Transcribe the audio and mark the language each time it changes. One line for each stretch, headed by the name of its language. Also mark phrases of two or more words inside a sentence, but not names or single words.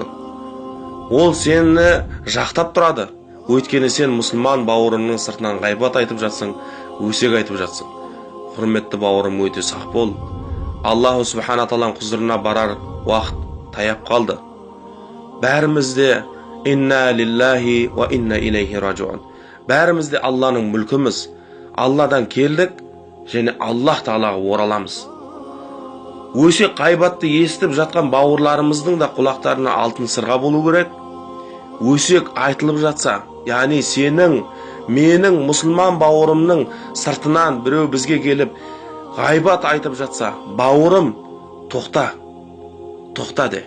Kazakh: Ол сені жақтап тұрады. Өйткені сен мұсылман бауырыңның сыртынан ғайбат айтып жатсың, өсек айтып жатсың. Құрметті бауырым, өте сақ бол. Аллаху субхана тағаланың құзырына барар уақыт таяп қалды.
Arabic: Бәрімізде إنا لله وإنا إليه راجعون.
Kazakh: Бәрімізде Алланың мүлкіміз. Алладан келдік және Аллах тағалаға ораламыз. Өсек ғайбатты естіп жатқан бауырларымыздың да құлақтарына алтын сырға болу керек. Өсек айтылып жатса, яғни сенің, менің мұсылман бауырымның сыртынан біреу бізге келіп ғайбат айтып жатса, бауырым, тоқта де.